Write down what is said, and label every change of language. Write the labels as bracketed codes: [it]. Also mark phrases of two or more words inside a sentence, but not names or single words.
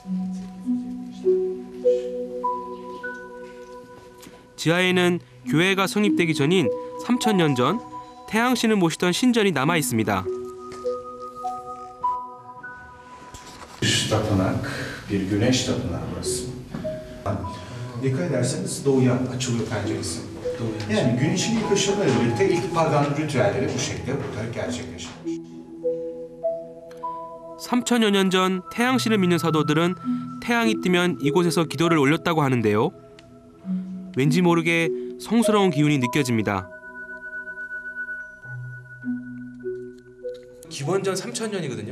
[ko] 지하에는 교회가 성립되기 전인 3000년 전 태양신을 모시던 신전이 남아 있습니다. [tr] Tapınak, bir güneş tapınağı burası. Dikkat ederseniz doğuya açılıyor penceresi. Yani güneşin ilk ışığıyla birlikte ilk pagan ritüelleri bu şekilde burada gerçekleşiyor. [ko] 3000여 년 전 태양신을 믿는 사도들은 태양이 뜨면 이곳에서 기도를 올렸다고 하는데요. 왠지 모르게 성스러운 기운이 느껴집니다. 기원전 3000년이거든요.